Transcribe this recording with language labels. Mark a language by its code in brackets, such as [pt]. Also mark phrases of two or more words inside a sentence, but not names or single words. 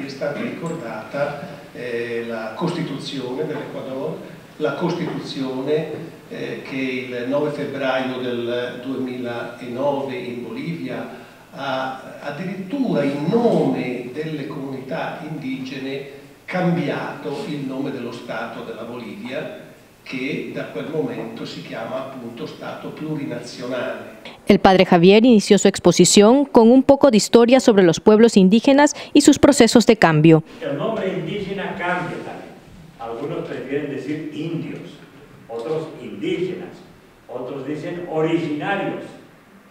[it] È stata ricordata la Costituzione dell'Ecuador, la Costituzione che il 9 febbraio del 2009 in Bolivia ha addirittura in nome delle comunità indigene cambiato il nome dello Stato della Bolivia, que da quel momento [es] se llama [it] appunto Stato plurinazionale. [es] El padre Javier inició su exposición con un poco de historia sobre los pueblos indígenas y sus procesos de cambio. El nombre indígena cambia también. Algunos prefieren decir indios, otros indígenas, otros dicen originarios, ¿no?